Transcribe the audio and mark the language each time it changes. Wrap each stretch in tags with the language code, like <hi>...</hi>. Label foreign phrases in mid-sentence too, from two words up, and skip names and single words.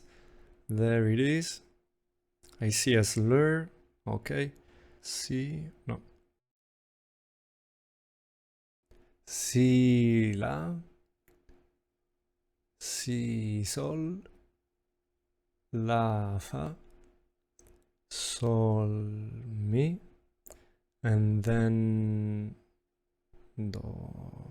<en>There it is. I see a slur. Okay. Si, no. Si, la. Si, sol. La, fa. Sol, mi. And then do.</en>